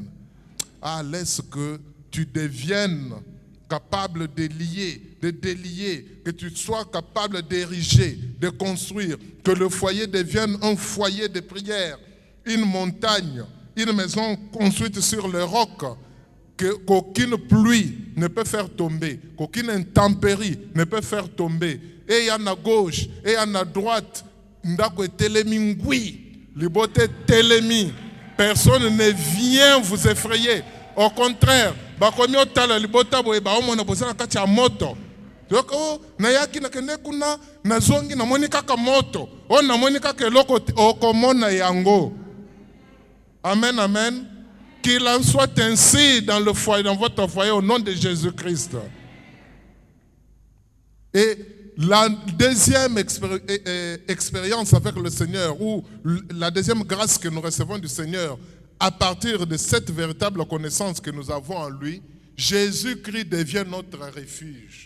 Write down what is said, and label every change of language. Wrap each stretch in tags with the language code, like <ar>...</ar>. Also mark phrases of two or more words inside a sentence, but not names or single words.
<fr>Ah, laisse que tu deviennes capable de lier, de délier, que tu sois capable d'ériger, de construire, que le foyer devienne un foyer de prière, une montagne, une maison construite sur le roc, qu'aucune pluie ne peut faire tomber, qu'aucune intempérie ne peut faire tomber. Et il y en a à gauche, et il y en a à droite,</fr> <ln>ndako telemi ngui, libote telemi.</ln> <fr>Personne ne vient vous effrayer. Au contraire,</fr> <ln>bakomi otala libota boye ba omona bozana kati ya moto. Donc nayaki nakende kuna nazongi namoni kaka moto. O namoni kaka eloko okomona yango.</ln> <fr>Amen, amen. Qu'il en soit ainsi dans le foyer, dans votre foyer, au nom de Jésus-Christ. Et la deuxième expérience avec le Seigneur, ou la deuxième grâce que nous recevons du Seigneur, à partir de cette véritable connaissance que nous avons en lui, Jésus-Christ devient notre refuge.</fr>